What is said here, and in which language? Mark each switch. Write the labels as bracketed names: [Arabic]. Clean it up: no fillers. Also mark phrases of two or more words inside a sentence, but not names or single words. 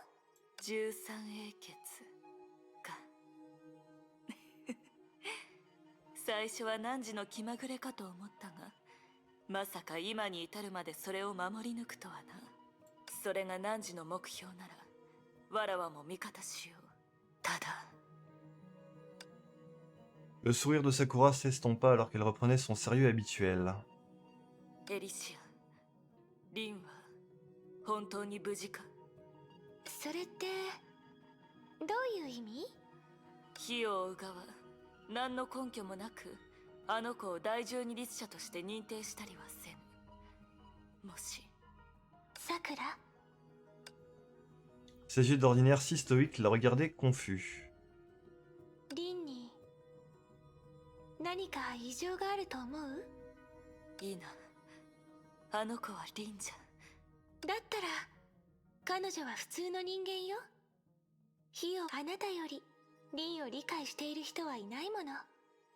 [Japanese] 13 英傑か。最初は汝の気まぐれかと思ったが、まさか今に至るまでそれを守り抜くとはな。それが汝の目標ならわらわも味方しよう。ただ [French] Le sourire de Sakura s'estompa alors qu'elle reprenait son sérieux habituel. [Japanese] エリシア、リンは本当に無事か？それってどういう意味？火を追う側、何の根拠もなくあの子を第十二律者として認定したりはせぬ。もしさくら？ [French] Ses yeux d'ordinaire si stoïques la regardaient confus. [Japanese] リンに何か異常があると思う？いいな、あの子はリンじゃ。だったら彼女は普通の人間よ。火をあなたよりリンを理解している人はいないもの。